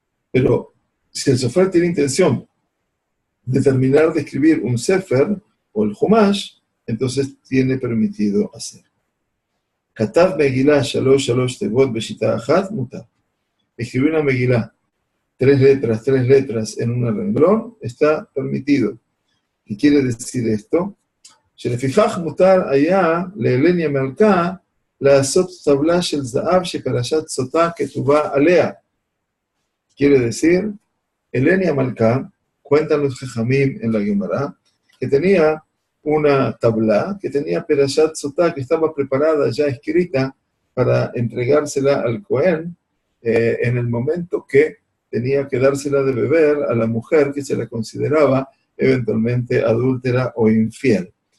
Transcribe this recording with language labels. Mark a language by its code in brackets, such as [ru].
[es] Pero si el sofer tiene intención de terminar de escribir un sefer o el Humash, entonces tiene permitido hacer. [he] Katav Megilá shalosh shalosh tevot beshita achat mutar. [es] Escribir una Megilá, tres letras en un renglón, está permitido. ¿Qué quiere decir esto? [he] שלפיכך מותר היה להלניה מלכה לעשות טבלה של זהב שפרשת סוטה כתובה עליה. [es] Quiere decir, Helenia Malká, cuentan los Jajamim en la Gemara, que tenía una tabla, que tenía Perashat Sotá, que estaba preparada, ya escrita, para entregársela al Cohen en el momento que tenía que dársela de beber a la mujer que se la consideraba eventualmente adúltera o infiel.